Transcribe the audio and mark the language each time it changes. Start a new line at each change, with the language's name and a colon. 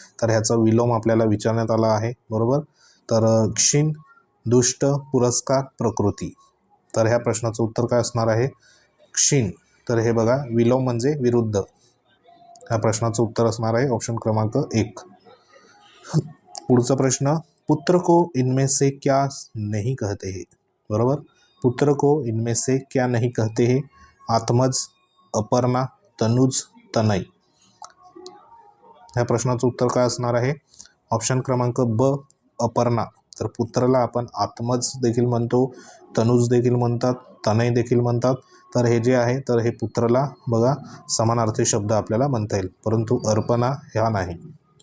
Marathi: तर ह्याचा विलोम आपल्याला विचारण्यात आला आहे, बरोबर. तर क्षीण, दुष्ट, पुरस्कार, प्रकृती. तर ह्या प्रश्नाचं उत्तर काय असणार आहे? क्षीण. तर हे बघा विलोम म्हणजे विरुद्ध. ह्या प्रश्नाचं उत्तर असणार आहे ऑप्शन क्रमांक 1. पुढचा प्रश्न,
Hindi: पुत्र को इनमें से क्या नहीं कहते हैं?
Marathi: बरोबर.
Hindi: पुत्र को इनमें से क्या नहीं कहते हैं? आत्मज, अपर्णा, तनुज, तनय.
Marathi: ह्या प्रश्नाचं उत्तर काय असणार आहे? ऑप्शन क्रमांक ब, अपर्णा. तर पुत्राला आपण आत्मज देखील म्हणतो, तनुज देखील म्हणतात, तनय देखील म्हणतात. तर हे जे आहे तर हे पुत्राला बघा समानार्थी शब्द आपल्याला म्हणता येईल, परंतु अर्पणा ह्या नाही.